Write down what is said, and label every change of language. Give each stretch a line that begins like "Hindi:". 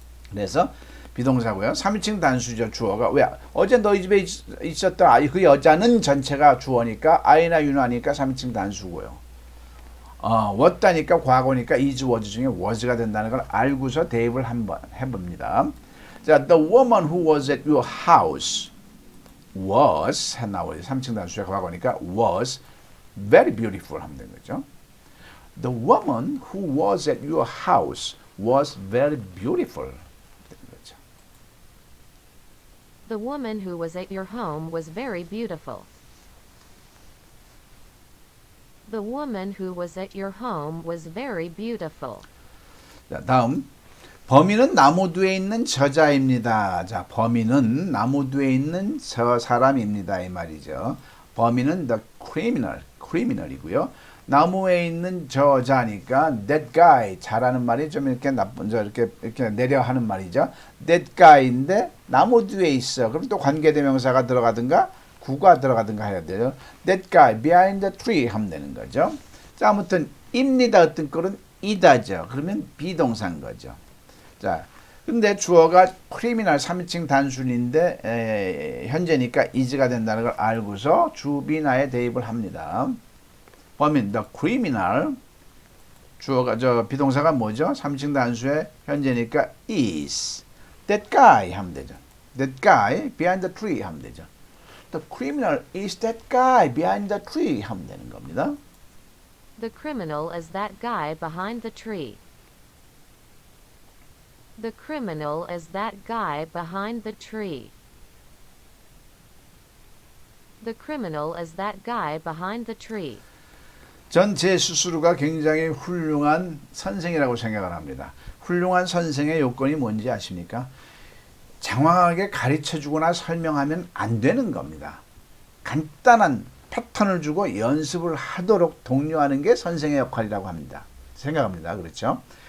Korean: 그래서 비동사고요. 3인칭 단수죠. 주어가. 왜? 어제 너희 집에 있었던 그 여자는 전체가 주어니까 I나 U나 하니까 3인칭 단수고요. was다니까 과거니까 is, was 중에 was가 된다는 걸 알고서 대입을 한번 해봅니다.
English: 자, the woman who was at your house was
Korean: 나오죠. 3층 단수의 과거니까
English: was very beautiful
Korean: 하면 되는 거죠.
English: The woman who was at your house was very beautiful.
Korean: 거죠.
English: The woman who was at your home was very beautiful. The woman who was at your home was very beautiful.
Korean: 자, 다음. 범인은 나무뒤에 있는 저자입니다. 자, 범인은 나무뒤에 있는 저 사람입니다. 이 말이죠. 범인은 the criminal이고요. 나무에 있는 저자니까
English: that guy
Korean: 자라는 말이 좀 이렇게 나쁜 이렇게 내려 하는 말이죠. that guy인데 나무 뒤에 있어. 그럼 또 관계대명사가 들어가든가 구가 들어가든가 해야 돼요.
English: That guy behind the tree
Korean: 하면 되는 거죠. 자, 아무튼 입니다 어떤 꼴은 이다죠. 그러면 비동사인 거죠. 자, 근데 주어가 criminal 3인칭 단순인데 현재니까 is가 된다는 걸 알고서 주비나에 대입을 합니다. 범인 the criminal 주어가 비동사가 뭐죠? 3인칭 단수의 현재니까 is.
English: That guy
Korean: 하면 되죠.
English: That guy behind the tree
Korean: 하면 되죠.
English: The criminal is that guy behind the tree
Korean: 하면 되는 겁니다.
English: The criminal is that guy behind the tree. The criminal is that guy behind the tree. The criminal is that guy behind the tree.
Korean: 전 제 스스로가 굉장히 훌륭한 선생이라고 생각을 합니다. 훌륭한 선생의 요건이 뭔지 아십니까? 장황하게 가르쳐주거나 설명하면 안 되는 겁니다. 간단한 패턴을 주고 연습을 하도록 독려하는 게 선생의 역할이라고 합니다. 생각합니다. 그렇죠?